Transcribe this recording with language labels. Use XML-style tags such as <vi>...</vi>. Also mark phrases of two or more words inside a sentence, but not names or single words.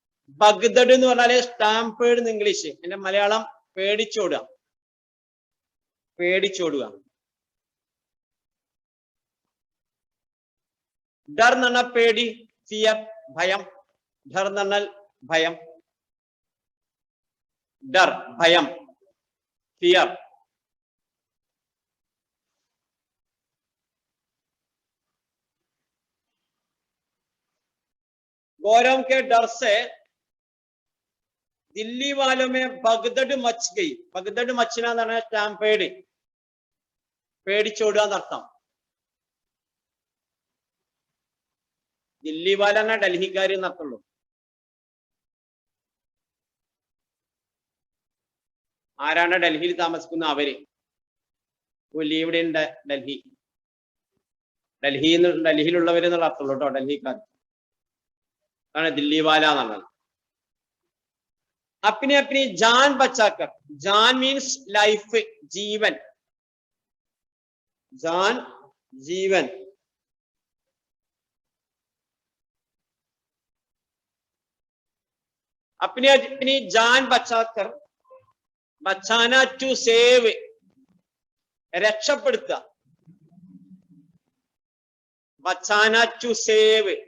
<ml>ബഗ്ദഡ് എന്ന് പറഞ്ഞാല് സ്റ്റാമ്പേഡ് എന്ന് ഇംഗ്ലീഷ്, എന്റെ മലയാളം പേടിച്ചോടുക, പേടിച്ചോടുക. ഡർ എന്ന് പറഞ്ഞാൽ പേടി, ഫിയർ ഭയം. ഡർ എന്ന് പറഞ്ഞാൽ ഭയം, ഡർ ഭയം, ഫിയർ.</ml> <hi>गौरव के डर से दिल्ली वालों में भगदड़ मच गई. भगदड़ मचना</hi> <ml>എന്നാണ് സ്റ്റാമ്പേഡ്, പേടിച്ചോടുക എന്നർത്ഥം.</ml> <hi>दिल्ली वाला</hi> <ml>എന്നാ ഡൽഹിക്കാർ എന്നർത്ഥമുള്ളൂ. ആരാണ് ഡൽഹിയിൽ താമസിക്കുന്ന അവര്. ഇവിടെ ഉണ്ട് ഡൽഹി, ഡൽഹിയിലുള്ളവരെന്നുള്ള അർത്ഥമുള്ളൂ കേട്ടോ, ഡൽഹിക്കാർ ആണ്</ml> <hi>दिल्ली वाला</hi> <ml>എന്നുള്ളത്.</ml> <hi>अपनी अपनी जान बचाकर, जान</hi> <en>means life,</en> <hi>जीवन, जान जीवन. अपनी अपनी जान बचाकर, बचाना</hi> <en>to save,</en> <hi>രക്ഷപ്പെടുത്തുക, बचाना</hi> <en>to save.</en>